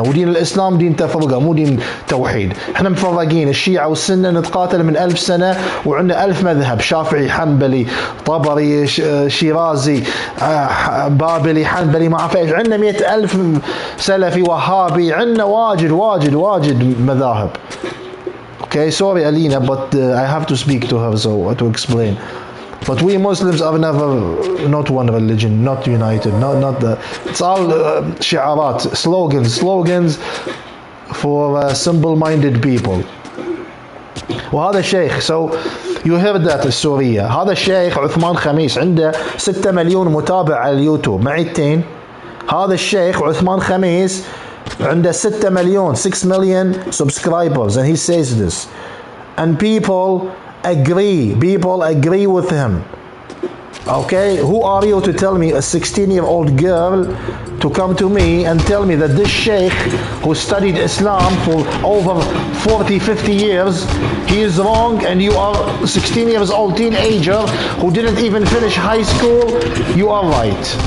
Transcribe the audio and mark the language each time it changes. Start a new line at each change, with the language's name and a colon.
Arabic: ودين الاسلام دين تفرقه مو دين توحيد. احنا مفرقين، الشيعة والسنة نتقاتل من 1000 سنة، وعندنا 1000 مذهب، شافعي حنبلي طبري شيرازي بابلي حنبلي ما اعرف ايش، عندنا 100,000 سلفي وهابي، عندنا واجد مذاهب.
English: Okay, sorry Alina, but I have to speak to her, so to explain. But we Muslims are not one religion, not united, not the. It's all shi'arat, slogans for simple-minded people.
Arabic: وهذا الشيخ،
English: so you heard that السورية.
Arabic: هذا الشيخ عثمان خميس عنده 6 مليون متابع على اليوتيوب، معيتين. هذا الشيخ عثمان خميس عنده 6 مليون
English: 6 million subscribers, and he says this, and people agree with him. Okay, who are you to tell me, a 16-year-old girl, to come to me and tell me that this sheikh who studied Islam for over 40-50 years, he is wrong, and you are a 16 years old teenager who didn't even finish high school, you are right.